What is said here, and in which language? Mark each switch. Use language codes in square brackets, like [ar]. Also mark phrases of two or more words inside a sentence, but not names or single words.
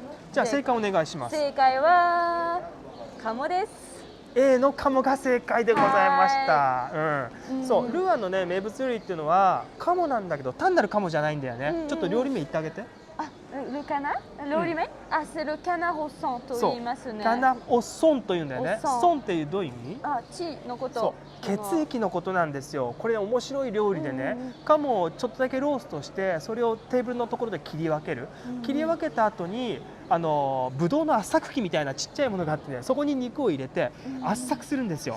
[ja] じゃあ正解お願いします。正解はカモです。 A のカモが正解でございました。そう、ルーアンのね名物料理っていうのはカモなんだけど単なるカモじゃないんだよね。ちょっと料理名言ってあげて。ルカナ？料理名？ [fr] c'est le canard au son [ja] と言いますね。カナオソンというんだよね。ソンっていうどういう意味？血のこと。そう、血液のことなんですよ。これ面白い料理でね、カモをちょっとだけローストしてそれをテーブルのところで切り分ける。切り分けた後にブドウの圧搾機みたいなちっちゃいものがあってね、そこに肉を入れて圧搾するんですよ。